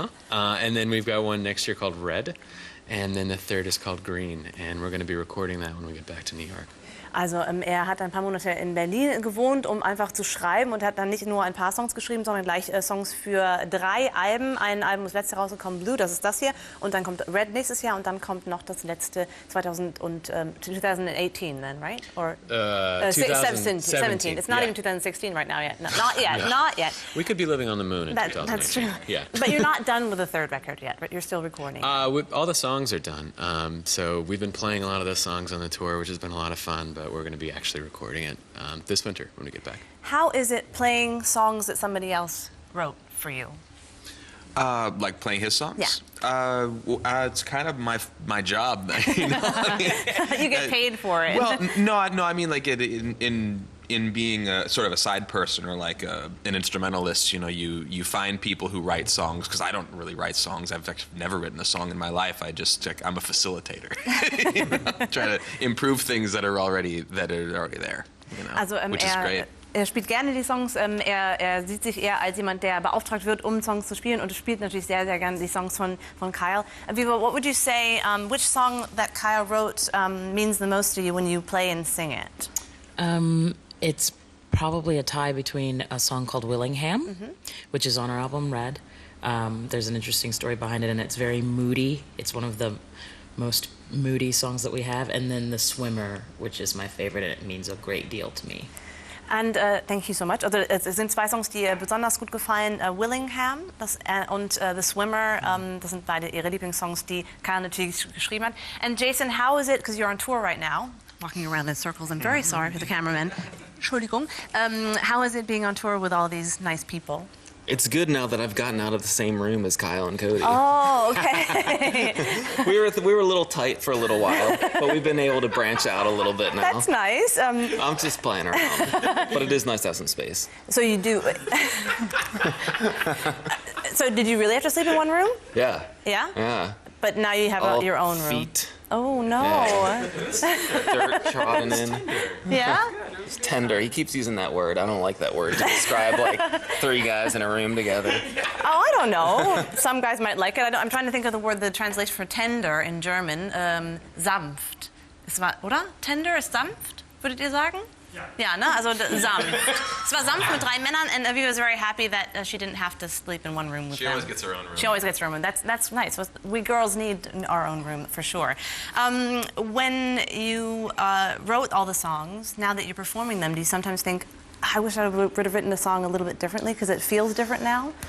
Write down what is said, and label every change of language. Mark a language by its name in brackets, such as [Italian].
[English] And then we've got one next year called Red, and then the third is called Green, and we're going to be recording that when we get back to New York. [German] Also er hat ein paar Monate in Berlin gewohnt, um einfach zu schreiben, und hat dann nicht nur ein paar Songs geschrieben, sondern gleich Songs für 3 Alben. Ein Album ist letztes Jahr rausgekommen, Blue, das ist das hier, und dann kommt Red nächstes Jahr, und dann kommt noch das letzte 2018 [English] then, right? Or 2017. It's not even 2016 right now yet. Not yet. Yeah. Not yet. We could be living on the moon in 2018. That's true. Yeah. But you're not done with the third record yet, right? You're still recording. All the songs are done. So we've been playing a lot of those songs on the tour, which has been a lot of fun, but we're going to be actually recording it this winter when we get back. How is it playing songs that somebody else wrote for you? Like playing his songs? Yeah. It's kind of my job. You know? You get paid for it. Well, no. I mean, like in being a sort of a side person or like an instrumentalist, you know, you find people who write songs, because I don't really write songs. I've actually never written a song in my life. I'm a facilitator. You know? Try to improve things that are already there. You know, also, which is great. [German] Er spielt gerne die Songs. Er sieht sich eher als jemand, der beauftragt wird, um Songs zu spielen, und spielt natürlich sehr, sehr gerne die Songs von Kyle. [English] Viva, what would you say, which song that Kyle wrote means the most to you when you play and sing it? It's probably a tie between a song called Willingham, which is on our album Red. There's an interesting story behind it, and it's very moody. It's one of the most moody songs that we have. And then The Swimmer, which is my favorite, and it means a great deal to me. And thank you so much. [German] Also, es sind 2 Songs, die besonders gut gefallen. Willingham und The Swimmer. Das sind beide ihre Lieblingssongs, die Kyle natürlich geschrieben hat. [English] And Jason, how is it, because you're on tour right now, walking around in circles, I'm very sorry for the cameraman. Entschuldigung. How is it being on tour with all these nice people? It's good now that I've gotten out of the same room as Kyle and Cody. Oh, okay. we were a little tight for a little while, but we've been able to branch out a little bit now. That's nice. I'm just playing around, but it is nice to have some space. So you do. So did you really have to sleep in one room? Yeah. Yeah? Yeah. But now you have your own room. Feet. Oh, no. Yeah. Dirt trodden in. Yeah? It's tender. He keeps using that word. I don't like that word to describe like 3 guys in a room together. Oh, I don't know. Some guys might like it. I'm trying to think of the translation for tender in German. [German] Sanft. Oder? Tender ist sanft, würdet ihr sagen? Ja, ne? Also sanft. Es war sanft mit 3 Männern, [English] and Aviva was very happy that she didn't have to sleep in one room with them. She always gets her own room. She always gets her own room. That's nice. We girls need our own room for sure. When you wrote all the songs, now that you're performing them, do you sometimes think, I wish I would have written the song a little bit differently because it feels different now?